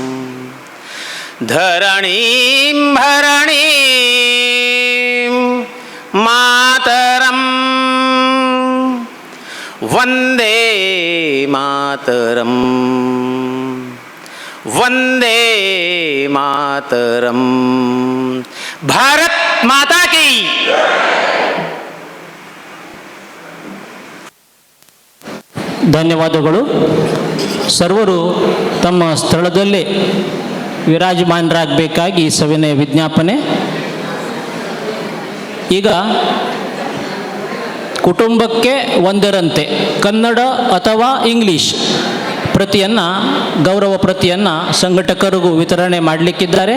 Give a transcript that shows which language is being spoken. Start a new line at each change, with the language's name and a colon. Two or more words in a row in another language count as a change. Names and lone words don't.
Sanskrit: धरणीं भरणीं मातरं वन्दे मातरं वन्दे मातरं
Hindi: भारत माता की
Kannada: ಧನ್ಯವಾದಗಳು. ಸರ್ವರು ತಮ್ಮ ಸ್ಥಳದಲ್ಲೇ ವಿರಾಜಮಾನರಾಗಬೇಕಾಗಿ ಸವಿನಯ ವಿಜ್ಞಾಪನೆ. ಈಗ ಕುಟುಂಬಕ್ಕೆ ಒಂದರಂತೆ ಕನ್ನಡ ಅಥವಾ ಇಂಗ್ಲೀಷ್ ಪ್ರತಿಯನ್ನು ಗೌರವ ಪ್ರತಿಯನ್ನು ಸಂಘಟಕರಿಗೂ ವಿತರಣೆ ಮಾಡಲಿಕ್ಕಿದ್ದಾರೆ.